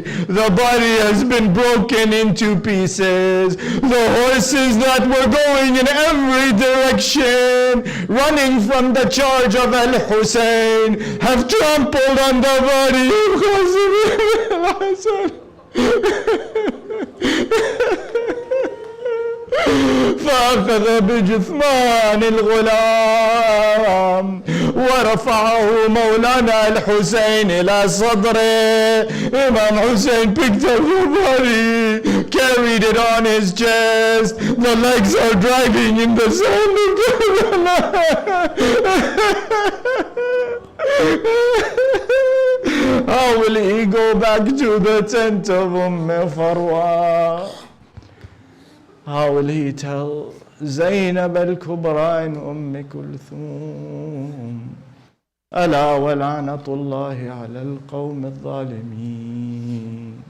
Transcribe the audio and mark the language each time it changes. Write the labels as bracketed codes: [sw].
[en] The body has been broken into pieces. The horses that were going in every direction, running from the charge of Al-Hussein, have trampled on the body of Qasim ibn al-Hasan. [ar] فأخذ بجثمان الغلام ورفعه مولانا الحسين إلى صدره. [en] Imam Hussein picked up the body, carried it on his chest. The legs are dragging in the sand. How will he go back to the tent of Farwa? How will he tell Zainab al-Kubra and Kulthum? [ar] ألا ولعنة الله على القوم الظالمين.